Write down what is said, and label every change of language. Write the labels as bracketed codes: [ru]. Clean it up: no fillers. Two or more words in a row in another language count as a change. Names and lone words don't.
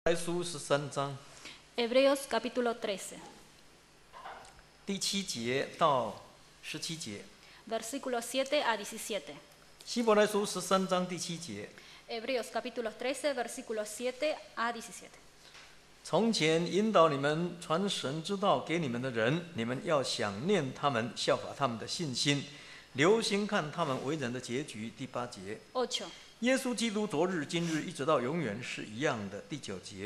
[zh] 来书13章 [es] Hebreos capítulo 13, [zh] 第7节到17节。 [es] versículos 7 a 17. [zh] 希伯来书13章第7节。 [es] Hebreos capítulo 13, versículos 7 a 17. [zh] 从前引导你们传神之道给你们的人，你们要想念他们，效法他们的信心，留心看他们为人的结局。第8节。 8, 耶稣基督昨日今日一直到永远是一样的。第9节。